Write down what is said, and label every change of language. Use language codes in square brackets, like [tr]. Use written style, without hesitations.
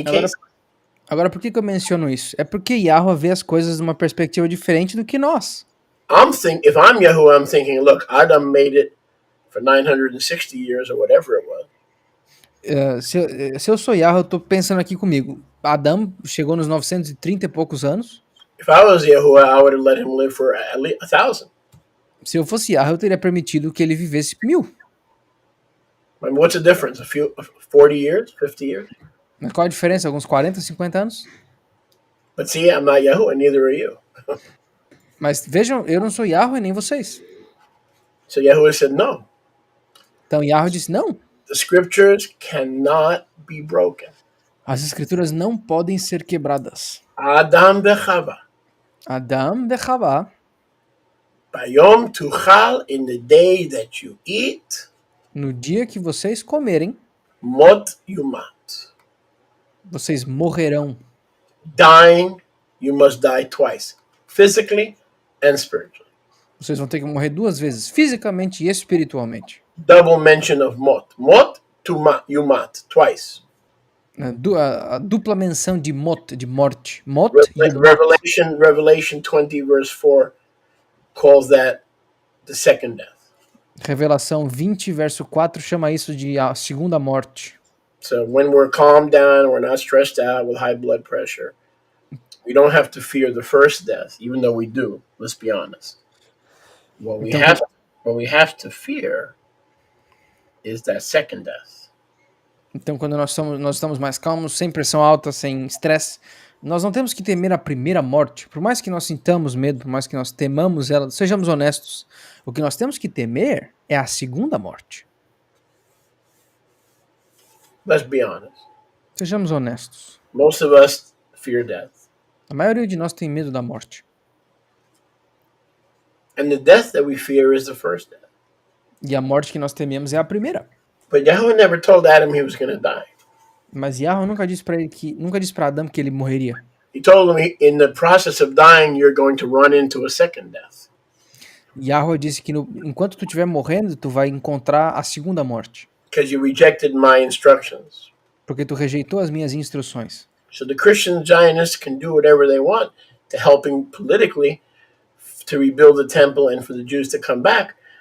[pt] Agora, [en] cases. [pt] agora, por que eu menciono isso? É porque Yahweh vê as coisas de uma perspectiva diferente do que nós. [en] If I'm Yahuwah, I'm thinking, look, Adam made it for 960 years or whatever it was. [pt] Se eu sou Yahweh, eu tô pensando aqui comigo. Adão chegou nos 930 e poucos anos. [en] If I was Yahuwah, I would have let him live for at least 1,000. [pt] Se eu fosse Yahweh, eu teria permitido que ele vivesse 1000. [en] I mean, what's the difference? 40 years, 50 years? [pt] Mas qual a diferença? Alguns 40, 50 anos? [en] But see, I'm not Yahuwah, neither are you. [pt] Mas vejam, eu não sou Yahweh nem vocês. [en] So Yahuwah said, no. [pt] Então Yahweh disse, não. [en] The scriptures cannot be broken. [pt] As escrituras não podem ser quebradas. [he] Adam v'Chava. [pt] Adão e Havá, [he] Bayom tuchal, [en] in the day that you eat, [pt] no dia que vocês comerem, [he] mot yumat. [pt] vocês morrerão. [en] Dying, you must die twice, physically and spiritually. [pt] Vocês vão ter que morrer 2 vezes, fisicamente e espiritualmente. [en] Double mention of mot. Mot to yumat, twice. [pt] A dupla menção de morte. Mot e mat. [en] Revelation 20 verse 4 calls that the second death. [pt] Revelação 20, verso 4 chama isso de a segunda morte. [en] So when we're calmed down, we're not stressed out with high blood pressure, we don't have to fear the first death, even though we do, let's be honest. What we have to fear is that second death. [pt] Então, quando nós estamos mais calmos, sem pressão alta, sem estresse, nós não temos que temer a primeira morte. Por mais que nós sintamos medo, por mais que nós temamos ela, sejamos honestos. O que nós temos que temer é a segunda morte. [en] Let's be honest. [pt] Sejamos honestos. [en] Most of us fear death. [pt] A maioria de nós tem medo da morte. [en] And the death that we fear is the first death. [pt] E a morte que nós tememos é a primeira. [en] But Yahweh never told Adam he was going to die. [pt] Mas Yahweh nunca disse para Adão que ele morreria. [en] He told him, in the process of dying, you're going to run into a second death. [pt] Yahweh disse que enquanto tu estiver morrendo, tu vai encontrar a segunda morte. [en] Because you rejected my instructions. [pt] Porque tu rejeitou as minhas instruções. [en] So the Christian Zionists can do whatever they want to help him politically to rebuild the temple and for the Jews to come back.